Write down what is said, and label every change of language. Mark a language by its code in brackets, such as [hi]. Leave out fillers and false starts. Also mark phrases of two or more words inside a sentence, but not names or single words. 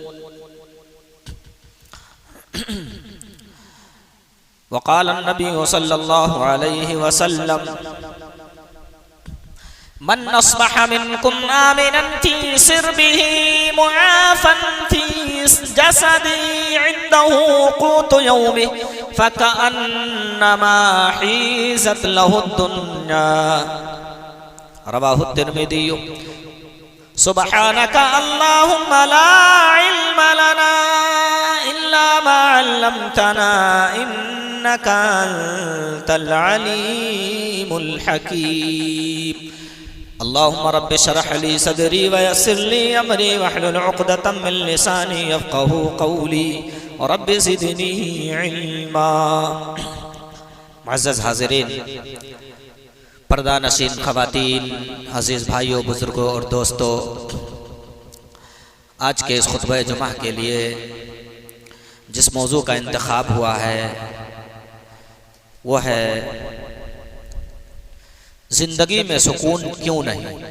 [ar] وقال النبي صلى الله عليه وسلم من أصبح منكم آمنا في سربه معافى في جسده عنده قوت يومه فكأنما حيزت له الدنيا. رواه الترمذي. سبحانك اللهم لا علم لنا إلا ما علمتنا إنك أنت العليم الحكيم. اللهم رب اشرح لي صدري ويسر لي أمري واحلل عقدة من لساني يفقهوا قولي ورب زدني علما. [ur] معزز حاضرین، پردہ نشین خواتین، عزیز بھائیوں، بزرگوں اور دوستوں، آج کے اس خطبہ جمعہ کے لیے جس موضوع کا انتخاب ہوا ہے وہ ہے زندگی میں سکون کیوں نہیں.